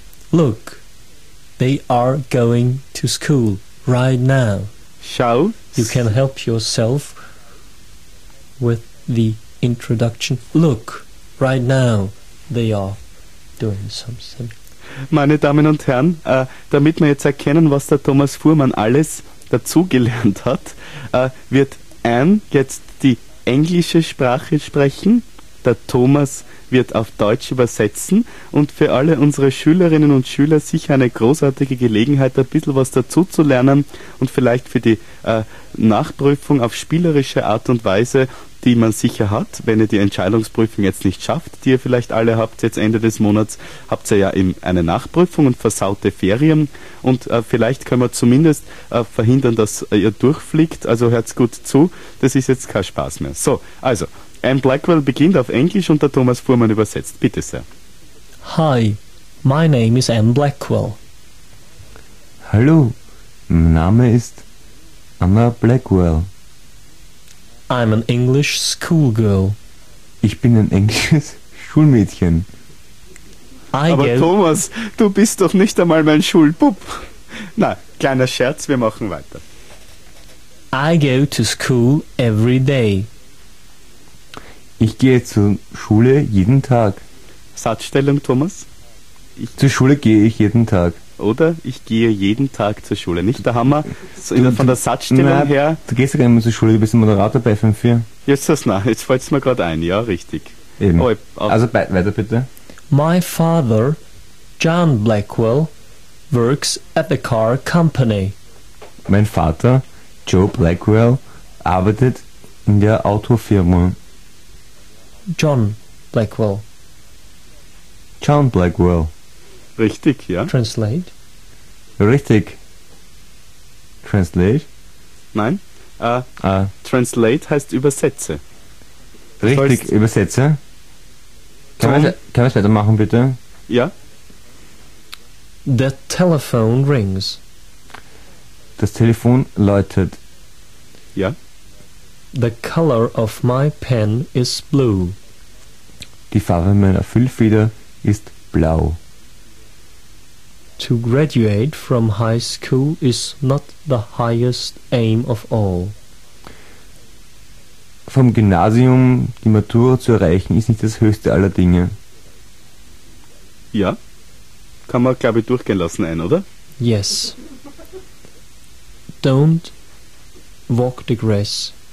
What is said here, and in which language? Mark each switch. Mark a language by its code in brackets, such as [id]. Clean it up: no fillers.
[en] Look, they are going to school right now. [de] Schau. [en] You can help yourself with the introduction. Look, right now they are doing something. [de] Meine Damen und Herren, damit wir jetzt erkennen, was der Thomas Fuhrmann alles dazugelernt hat, wird Anne jetzt die englische Sprache sprechen, der Thomas wird auf Deutsch übersetzen und für alle unsere Schülerinnen und Schüler sicher eine großartige Gelegenheit, ein bisschen was dazuzulernen und vielleicht für die Nachprüfung auf spielerische Art und Weise, die man sicher hat, wenn ihr die Entscheidungsprüfung jetzt nicht schafft, die ihr vielleicht alle habt, jetzt Ende des Monats, habt ihr ja eben eine Nachprüfung und versaute Ferien und vielleicht können wir zumindest verhindern, dass ihr durchfliegt, also hört's gut zu, das ist jetzt kein Spaß mehr. So, also, Anne Blackwell beginnt auf Englisch und der Thomas Fuhrmann übersetzt, bitte sehr. [en] Hi, my name is Anne Blackwell. [de] Hallo, mein Name ist Anna Blackwell. [en] I'm an English schoolgirl. [de] Ich bin ein englisches Schulmädchen. Aber Thomas, du bist doch nicht einmal mein Schulbub. Na, kleiner Scherz, wir machen weiter. [en] I go to school every day. [de] Ich gehe zur Schule jeden Tag. Satzstellung, Thomas? Zur Schule gehe ich jeden Tag. Oder ich gehe jeden Tag zur Schule. Nicht der Hammer, sondern von der Satzstellung her. Du gehst ja gar nicht mehr zur Schule, du bist ein Moderator bei FM4. Jetzt fällt es mir gerade ein. Ja, richtig. Eben. Weiter bitte. [en] My father, John Blackwell, works at the car company. [de] Mein Vater, Joe Blackwell, arbeitet in der Autofirma. John Blackwell. John Blackwell. Richtig, ja. [en] Translate. [de] Richtig. Translate. Nein. Translate heißt übersetze. Richtig, übersetze. Kann man es weitermachen, bitte? Ja. [en] The telephone rings. [de] Das Telefon läutet. Ja. [en] The color of my pen is blue. [de] Die Farbe meiner Füllfeder ist blau. [en] To graduate from high school is not the highest aim of all. [de] Vom Gymnasium die Matura zu erreichen, ist nicht das höchste aller Dinge. Ja, kann man, glaube ich, durchgehen lassen, ein, oder? [en] Yes. Don't walk the grass.